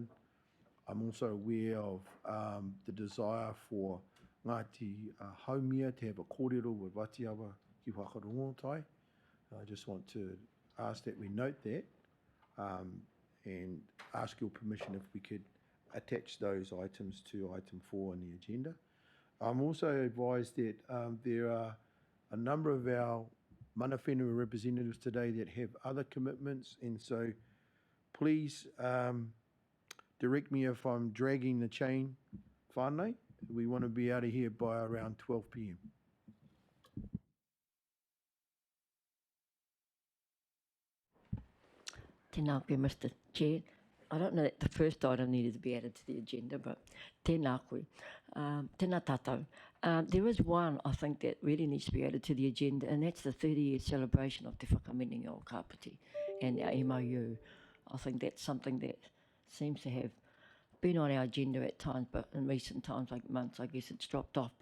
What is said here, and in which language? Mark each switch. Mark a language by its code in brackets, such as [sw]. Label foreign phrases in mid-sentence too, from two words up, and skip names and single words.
[en] I'm also aware of the desire for Ngāti Haumia to have a kōrero with Watiawa ki Whakarongotai. I just want to ask that we note that and ask your permission if we could attach those items to item 4 on the agenda. I'm also advised that there are a number of our [mi] mana whenua [en] representatives today that have other commitments, and so please direct me if I'm dragging the chain, whānau. We want to be out of here by around 12 p.m. [mi] Tēnā koe, [en] Mr. Chair. I don't know that the first item needed to be added to the agenda, but [mi] tēnā koe. Tēnā tātou. [en] There is one, I think, that really needs to be added to the agenda, and that's the 30-year celebration of Te Whakaminenga o Kapiti and our MOU. I think that's something that seems to have been on our agenda at times, but in recent times, like months, I guess it's dropped off.